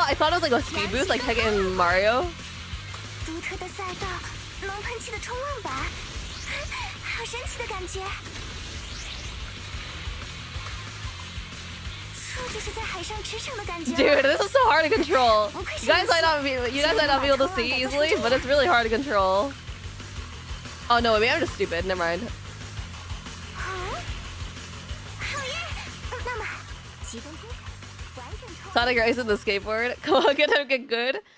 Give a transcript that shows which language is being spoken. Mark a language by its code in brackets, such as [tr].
[en] I thought it was like a speed boost, like Tekken Mario. [zh] 独特的赛道，龙喷气的冲浪板，好神奇的感觉。这就是在海上驰骋的感觉。 [en] Dude, this is so hard to control. You guys might not be able to see easily, but it's really hard to control. Oh no, maybe I'm just stupid. Never mind. [zh] 好耶！那么，启动攻完整冲。 [en] Sonic racing the skateboard. Come on, get good.